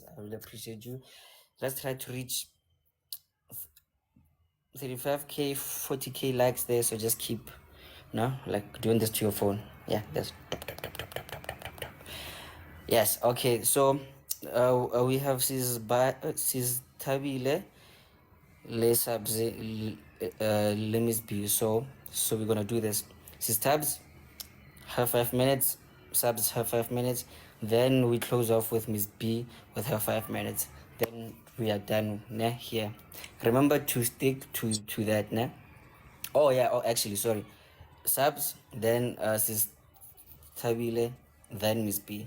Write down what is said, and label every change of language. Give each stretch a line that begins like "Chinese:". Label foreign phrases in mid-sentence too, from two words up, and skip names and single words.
English: I really appreciate you. Let's try to reach 35k 40k likes there, so just keep like doing this to your phone. Yeah, that's top. Yes, okay, so we have sis Tabile le subs limits B. So we're gonna do this. Sis Tabs, her 5 minutes, subs her 5 minutes, then we close off with Miss B with her 5 minutes, then we are done here. Remember to stick to that. Actually, sorry, subs, then Sis Tabile, then Miss B.